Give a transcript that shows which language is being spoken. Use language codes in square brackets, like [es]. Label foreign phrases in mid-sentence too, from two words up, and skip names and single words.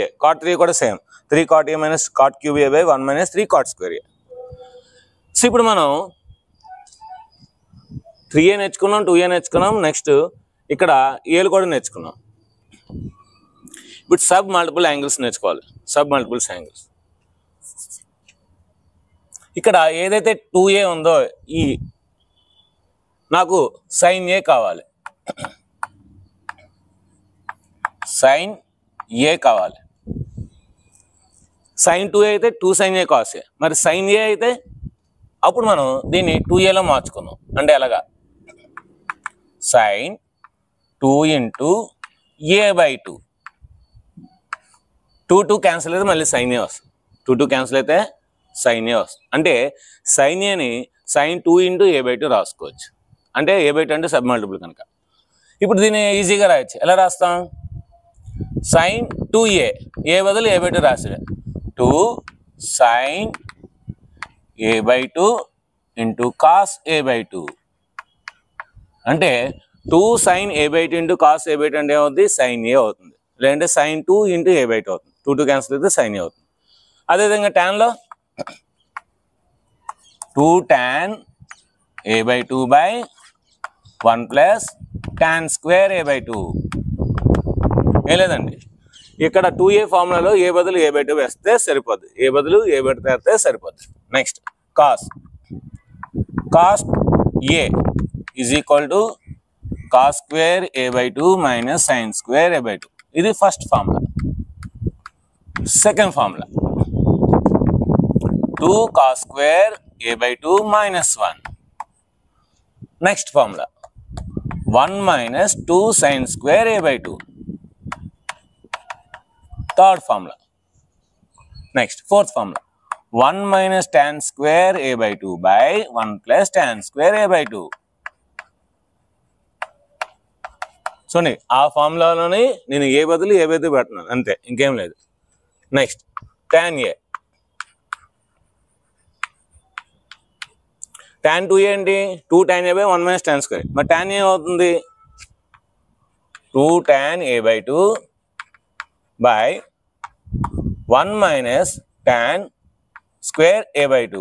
[en] cot 3a [te] కూడా [en] సేమ్ 3 cot a minus cot cube a by 1 minus 3 cot square a. [te] సో ఇప్పుడు మనం 3a నేర్చుకున్నాం, 2a నేర్చుకున్నాం, నెక్స్ట్ ఇక్కడ ఏలు కూడా నేర్చుకున్నాం. ఇప్పుడు [en] sub multiple angles [te] నేర్చుకోవాలి. [en] sub multiples angles [te] ఇక్కడ ఏదైతే 2a ఉందో ఈ నాకు [en] sin a [te] కావాలి, [en] sin a [te] కావాలి. [en] sin 2a అయితే 2 sin a cos a. [te] మరి [en] sin a [te] అయితే అప్పుడు మనం దీన్ని 2aలో మార్చుకున్నాం. అంటే ఎలాగా, [en] sin 2 into a/2 [te] 2 క్యాన్సిల్ అయితే మళ్ళీ [en] sin a [te] వస్తుంది. 2 క్యాన్సిల్ అయితే [en] sin a [te] వస్తుంది. అంటే [en] sin a [te] ని [en] sin 2 into a/2 [te] రాసుకోవచ్చు. అంటే a/2 అంటే [en] sub multiple [te] కనుక. ఇప్పుడు దీన్ని ఈజీగా రాయొచ్చు. ఎలా రాస్తాం, [en] sin 2a [te] a బదులు a/2 రాసాడు. [en] 2 sin a/2 into cos a/2 అంటే 2 sin a/2 into cos a/2 [te] అంటే ఏమవుతుంది, [en] sin a [te] అవుతుంది. లేదంటే [en] sin 2 into a/2 [te] అవుతుంది. 2 క్యాన్సిల్ అయితే [en] sin a [te] అవుతుంది. [en] అదేవిధంగా tanలో 2 tan a/2 by 1 plus tan square a/2. [te] ఏం లేదండి, ఇక్కడ 2a ఫార్ములాలో a బదులు a/2 వేస్తే సరిపోద్ది. a బదులు a/2 వేస్తే సరిపోద్ది. [en] నెక్స్ట్ cos a is equal to cos square a/2 minus sin square a/2. ఇది first formula. second formula 2 cos square a/2 minus 1. next formula 1 minus 2 sin square a/2. third formula. next fourth formula 1 minus tan square a/2 by 1 plus tan square a/2. [te] చూడండి, ఆ ఫార్ములాలోని నేను ఏ బదులు a/2 పెడుతున్నాను, అంతే, ఇంకేం లేదు. [en] నెక్స్ట్ tan a. tan 2a ఏంటి, 2 tan a by 1 minus tan square. మరి tan a అవుతుంది 2 tan a/2 by 1 minus tan square a/2.